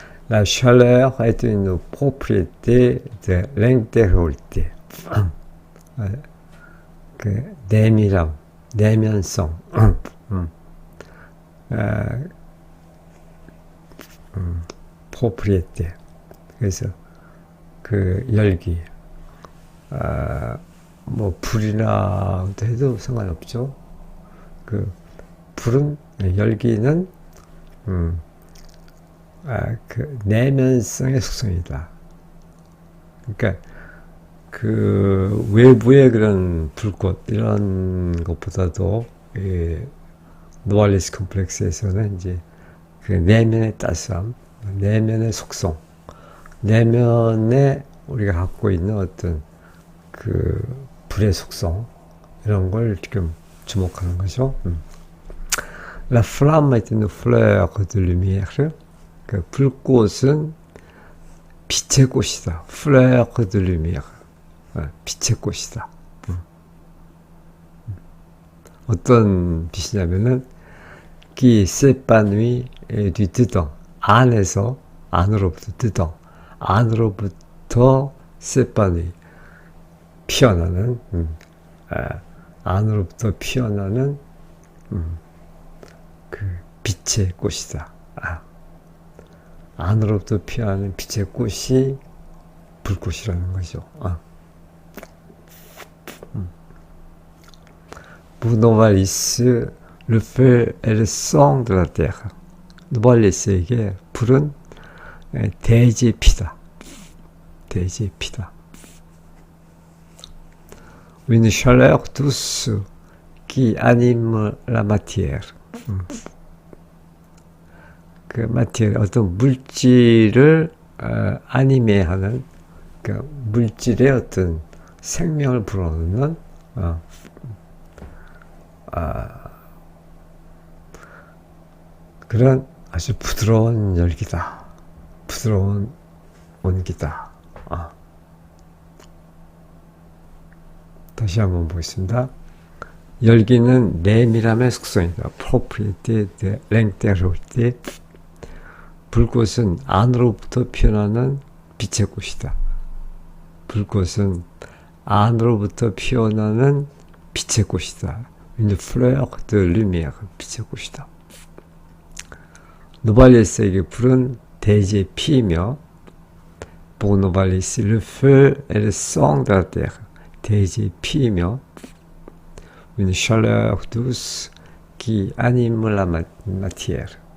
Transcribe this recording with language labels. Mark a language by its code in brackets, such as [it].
[fr] La chaleur est une propriété de l'intériorité. [ko] 그 내밀함, 내면성, propriété. 그래서 그 열기, 뭐 불이나 해도 상관없죠. 그 불은, 열기는 그 내면성의 속성이다. 그러니까 그 외부의 그런 불꽃 이런 것보다도 노발리스 컴플렉스에서는 이제 그 내면의 따스함, 내면의 속성, 내면에 우리가 갖고 있는 어떤 그 불의 속성 이런 걸 지금 주목하는 거죠. [fr] La flamme est une fleur de lumière. [ko] 그 불꽃은 빛의 꽃이다. [fr] fleur de lumière. [ko] 빛의 꽃이다. 어떤 빛이냐면은 [fr] qui s'épanouit du dedans. [ko] 안에서, 안으로부터 dedans. 안으로부터 s'épanouit. 피어나는, 안으로부터 피어나는 그 빛의 꽃이다. 안으로부터 피어나는 빛의 꽃이 불꽃이라는 거죠. [fr] 노발리스, le feu est le sang de la terre. [ko] 노발리스에게 불은 대지의 피다. 대지의 피다. [fr] Une chaleur douce qui anime la matière. [ko] 그 마티어 어떤 물질을 아니메하는 그 물질의 어떤 생명을 불어넣는 그런 아주 부드러운 열기다. 부드러운 온기다. 다시 한번 보겠습니다. 열기는 내밀함의 속성이다. [fr] propriété de l'intériorité. [ko] 불꽃은 안으로부터 피어나는 빛의 꽃이다. 불꽃은 안으로부터 피어나는 빛의 꽃이다. [fr] Une fleur de lumière. [ko] 빛의 꽃이다. 노발리스에게 불은 대지의 피이며 [fr] pour Novalis, le feu est le sang de la terre. [ko] 대지의 피이며 [fr] une chaleur douce qui anime la matière.